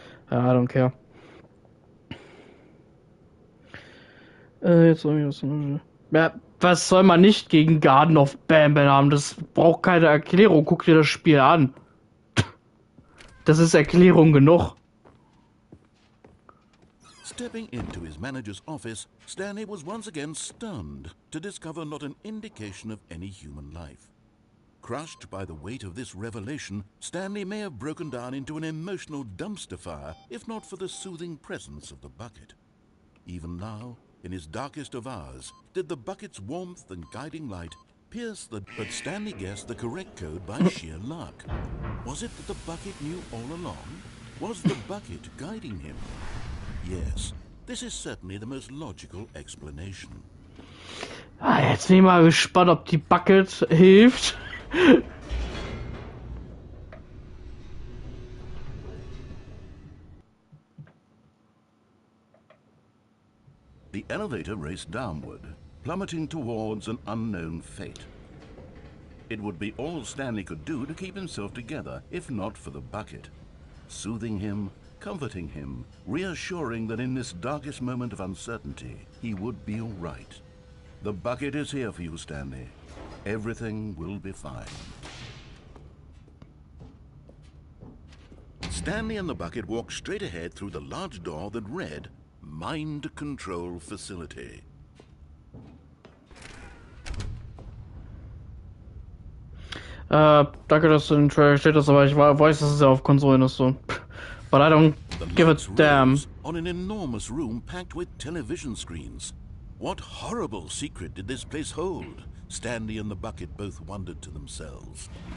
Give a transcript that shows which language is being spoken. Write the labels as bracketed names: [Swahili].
[English] Ja, I don't care. [German] Jetzt ja, was soll man nicht gegen Garden of Banban haben? Das braucht keine Erklärung. Guck dir das Spiel an. Das ist Erklärung genug. [English] Stepping into his manager's office, Stanley was once again stunned to discover not an indication of any human life. Crushed by the weight of this revelation, Stanley may have broken down into an emotional dumpster fire if not for the soothing presence of the bucket. Even now, in his darkest of hours, did the bucket's warmth and guiding light pierce the... But Stanley guessed the correct code by sheer luck. Was it that the bucket knew all along? Was the bucket guiding him? Yes, this is certainly the most logical explanation. [German] Jetzt bin ich mal gespannt, ob die Bucket hilft. [English] The elevator raced downward, plummeting towards an unknown fate. It would be all Stanley could do to keep himself together, if not for the bucket. soothing him, comforting him, reassuring that in this darkest moment of uncertainty, he would be all right. The bucket is here for you, Stanley. Everything will be fine. Stanley and the bucket walked straight ahead through the large door that read, Mind Control Facility. [German] Danke, dass du in den Trailer steht hast, aber ich weiß, dass es ja auf Konsolen ist so. [English] But I don't give a damn. On an enormous room packed with television screens. What horrible secret did this place hold? Stanley and the bucket both wondered to themselves.